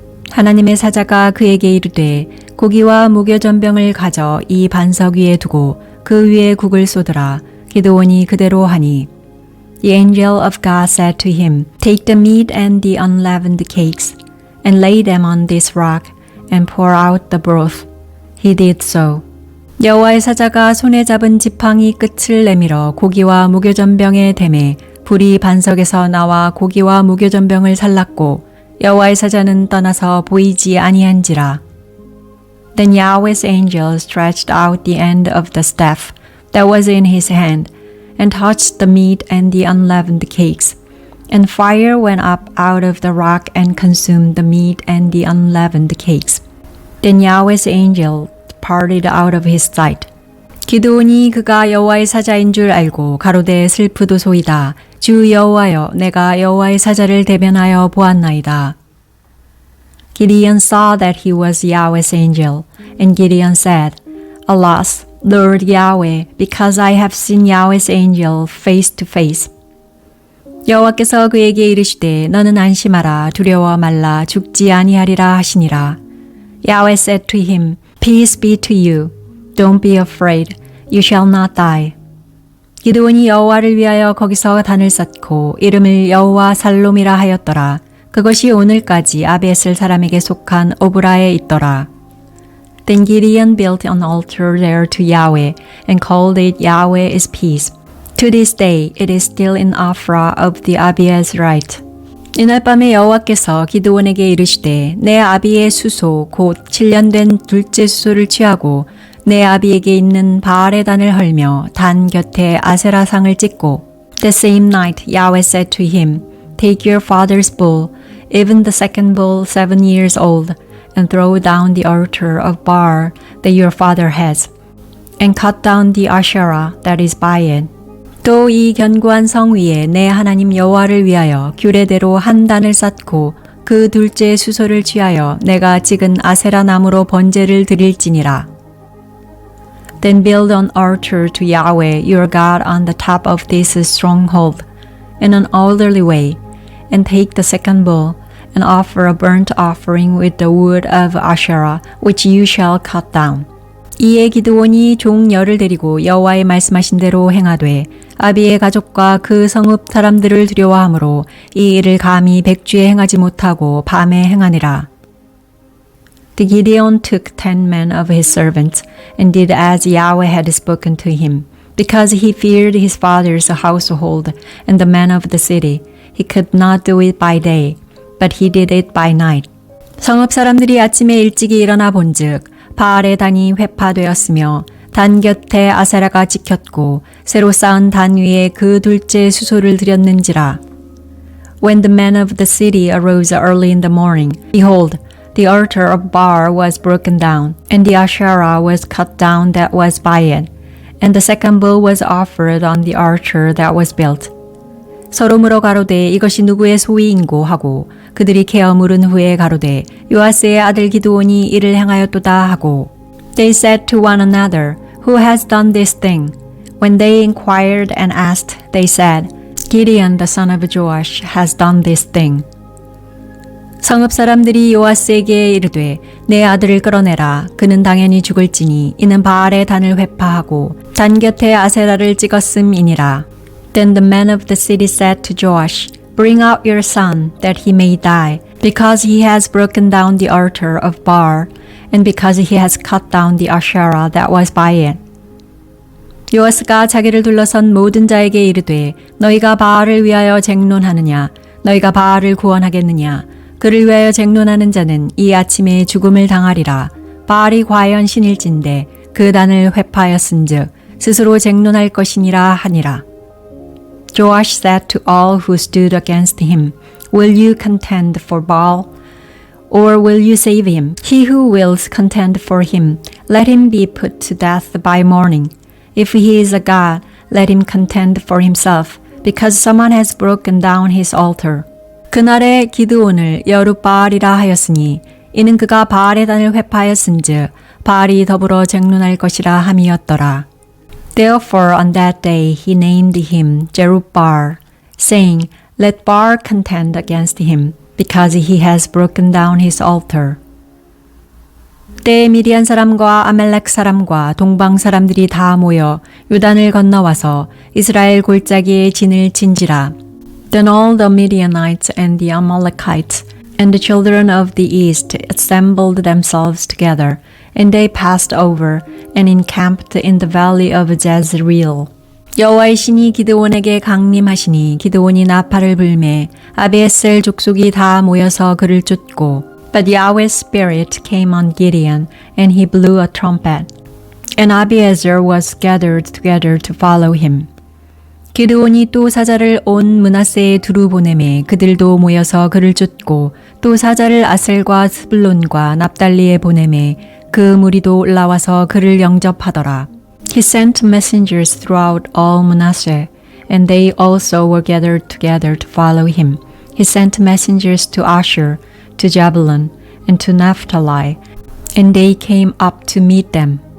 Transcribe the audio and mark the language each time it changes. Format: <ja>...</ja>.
<ko>하나님의 사자가 그에게 이르되 고기와 무교전병을 가져 이 반석 위에 두고 그 위에 국을 쏟으라. 기드온이 그대로 하니</ko> <en>The angel of God said to him, Take the meat and the unleavened cakes and lay them on this rock and pour out the broth. He did so.</en> <ko>여호와의 사자가 손에 잡은 지팡이 끝을 내밀어 고기와 무교전병에 대매 불이 반석에서 나와 고기와 무교전병을 살랐고 여호와의 사자는 떠나서 보이지 아니한지라.</ko> <en>Then Yahweh's angel stretched out the end of the staff that was in his hand and touched the meat and the unleavened cakes. And fire went up out of the rock and consumed the meat and the unleavened cakes. Then Yahweh's angel departed out of his sight.</en> <ko>기드온이 그가 여호와의 사자인 줄 알고 가로되 슬프도소이다. 주 여호와여 내가 여호와의 사자를 대변하여 보았나이다.</ko> <en>Gideon saw that he was Yahweh's angel, and Gideon said, Alas, Lord Yahweh, because I have seen Yahweh's angel face to face.</en> <ko>여호와께서 그에게 이르시되 너는 안심하라 두려워 말라 죽지 아니하리라 하시니라.</ko> <en>Yahweh said to him, Peace be to you. Don't be afraid. You shall not die.</en> <ko>기드온이 여호와를 위하여 거기서 단을 쌓고 이름을 여호와 살롬이라 하였더라. 그것이 오늘까지 아베셀 사람에게 속한 오브라에 있더라.</ko> <en>Then Gideon built an altar there to Yahweh and called it Yahweh is peace. To this day it is still in Ophrah of the Abiezrite.</en> <ko>이날 밤에 여호와께서 기드온에게 이르시되 내 아비의 수소 곧 7년 된 둘째 수소를 취하고 내 아비에게 있는 바알의 단을 헐며 단 곁에 아세라상을 찍고</ko> <en>The same night Yahweh said to him, Take your father's bull, even the second bull 7 years old, and throw down the altar of Baal that your father has, and cut down the Asherah that is by it.</en> <ko>또 이 견고한 성 위에 내 하나님 여호와를 위하여 규례대로 한 단을 쌓고 그 둘째 수소를 취하여 내가 찍은 아세라 나무로 번제를 드릴지니라.</ko> <en>Then build an altar to Yahweh your God on the top of this stronghold in an orderly way, and take the second bull and offer a burnt offering with the wood of Asherah which you shall cut down.</en> <ko>이에 기드온이 종 열을 데리고 여호와의 말씀하신 대로 행하되 아비의 가족과 그 성읍 사람들을 두려워하므로 이 일을 감히 백주에 행하지 못하고 밤에 행하니라.</ko> <en>The Gideon took 10 men of his servants and did as Yahweh had spoken to him, because he feared his father's household and the men of the city. He could not do it by day, but he did it by night.</en> <ko>성읍 사람들이 아침에 일찍이 일어나 본즉 바알의 단이 회파되었으며 단 곁에 아세라가 찍혔고 새로 쌓은 단 위에 그 둘째 수소를 드렸는지라.</ko> <en>When the men of the city arose early in the morning, behold, the altar of Baal was broken down, and the Asherah was cut down that was by it, and the second bull was offered on the altar that was built.</en> <ko>서로 물어 가로되 이것이 누구의 소위인고 하고 그들이 케어 물은 후에 가로되 요아스의 아들 기드온이 이를 행하였도다 하고</ko> <en>They said to one another, Who has done this thing? When they inquired and asked, they said, Gideon the son of Joash has done this thing.</en> <ko>성읍 사람들이 요아스에게 이르되 내 아들을 끌어내라. 그는 당연히 죽을지니 이는 바알의 단을 회파하고 단 곁에 아세라를 찍었음이니라.</ko> <en>Then the men of the city said to Joash, Bring out your son, that he may die, because he has broken down the altar of Baal, and because he has cut down the Asherah that was by it.</en> <ko>요아스가 자기를 둘러선 모든 자에게 이르되 너희가 바알을 위하여 쟁론하느냐 너희가 바알을 구원하겠느냐 그를 위하여 쟁론하는 자는 이 아침에 죽음을 당하리라. 바알이 과연 신일진데 그 단을 회파하였은즉 스스로 쟁론할 것이니라 하니라.</ko> <en>Joash said to all who stood against him, Will you contend for Baal? Or will you save him? He who wills contend for him, let him be put to death by morning. If he is a god, let him contend for himself, because someone has broken down his altar.</en> <ko>그날에 기드온을 여룻바알이라 하였으니 이는 그가 바알의 단을 회파하였은즉 바알이 더불어 쟁론할 것이라 함이었더라.</ko> <en>Therefore on that day he named him Jerubbaal, saying, Let Baal contend against him, because he has broken down his altar.</en> <ko>때에 미디안 사람과 아멜렉 사람과 동방 사람들이 다 모여 요단을 건너와서 이스라엘 골짜기에 진을 친지라.</ko> <en>Then all the Midianites and the Amalekites and the children of the east assembled themselves together, and they passed over and encamped in the valley of Jezreel.</en> <ko>여호와의 신이 기드온에게 강림하시니 기드온이 나팔을 불매 아비에셀 족속이 다 모여서 그를 쫓고</ko> <en>But Yahweh's spirit came on Gideon, and he blew a trumpet, and Abiezer was gathered together to follow him.</en> <ko>기드온이 또 사자를 온 므낫세에 두루 보내매 그들도 모여서 그를 쫓고 또 사자를 아셀과 스불론과 납달리에 보내매 그 무리도 올라와서 그를 영접하더라.</ko> <en>He sent messengers throughout all Manasseh, and they also were gathered together to follow him. He sent messengers to Asher, to Zebulun, and to Naphtali, and they came up to meet them.</en>